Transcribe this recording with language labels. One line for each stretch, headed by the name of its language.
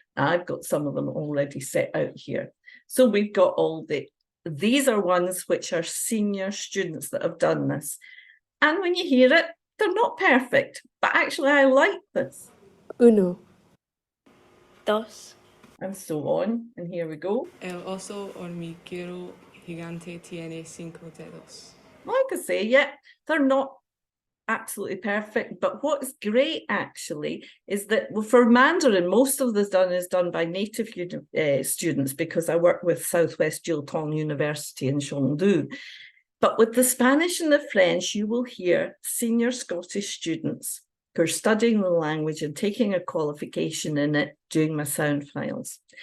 English: I've got some of them already set out here. So we've got all these are ones which are senior students that have done this. And when you hear it, they're not perfect, but actually I like this.
Spanish: Uno. Dos.
English: And so on, and here we go.
Spanish: El oso hormiguero gigante tiene 5 dedos.
English: Like I say, yeah, they're not absolutely perfect, but what's great actually is that for Mandarin, most of this is done by native students, because I work with Southwest Jiutong University in Chengdu. But with the Spanish and the French, you will hear senior Scottish students who are studying the language and taking a qualification in it, doing my sound files.